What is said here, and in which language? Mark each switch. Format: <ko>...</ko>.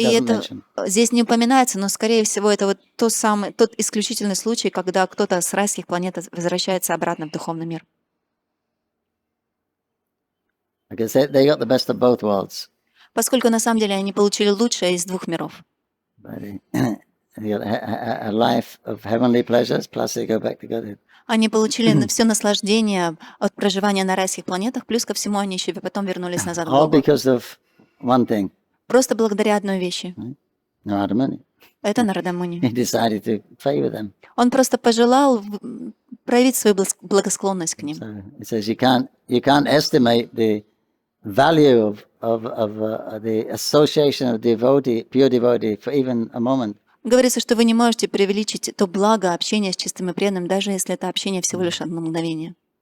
<ru>И</ru> <en>doesn't</en> <ru>это</ru> <en>mention.</en> <ru>здесь не упоминается, но, скорее всего, это вот тот исключительный случай, когда кто-то с райских планет возвращается обратно в духовный мир.</ru> <en>Because they got the best of both worlds.</en> <ru>Поскольку на самом деле они получили лучшее из двух миров.</ru> <en>But a life of heavenly pleasures, plus they go back to Godhead.</en> <ru>Они получили все наслаждение от проживания на райских планетах, плюс ко всему они еще потом вернулись назад к</ru> <en>All</en> <ru>Богу.</ru> <en>because of one thing.</en> <ru>Просто благодаря одной вещи.</ru> <en>Narada Muni.</en> <ru>Это Нарада Муни.</ru> <en>He decided to play with them.</en> <ru>Он просто пожелал проявить свою благосклонность к ним.</ru> <en>So it says you can't estimate the value of the association of devotee, pure devotee, for even a moment.</en> <ru>Говорится, что вы не можете преувеличить то благо общения с чистым и преданным, даже если это общение всего лишь одно мгновение.</ru>